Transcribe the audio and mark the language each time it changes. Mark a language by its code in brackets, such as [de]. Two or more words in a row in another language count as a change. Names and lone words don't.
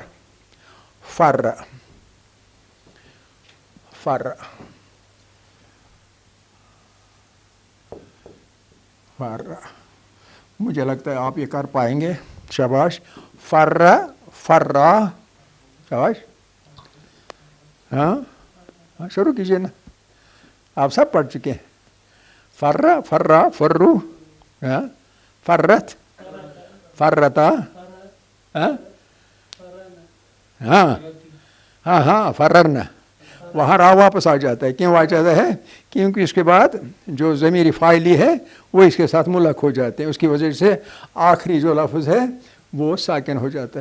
[ur] فر فر فر مجھے لگتا ہے آپ یہ کر پائیں گے. شاباش. فر فرا. شاباش. ہاں شروع کیجیے نا. آپ سب پڑھ چکے ہیں. [ar] فر فرا فرو فرت فرتا. [ur] ہاں ہاں ہاں فررنا. وہاں را واپس آ جاتا ہے. کیوں آ جاتا ہے؟ کیونکہ اس کے بعد جو ضمیری فاعلی ہے وہ اس کے ساتھ ملحق ہو جاتے ہیں. اس کی وجہ سے آخری جو لفظ ہے وہ ساکن ہو جاتا ہے.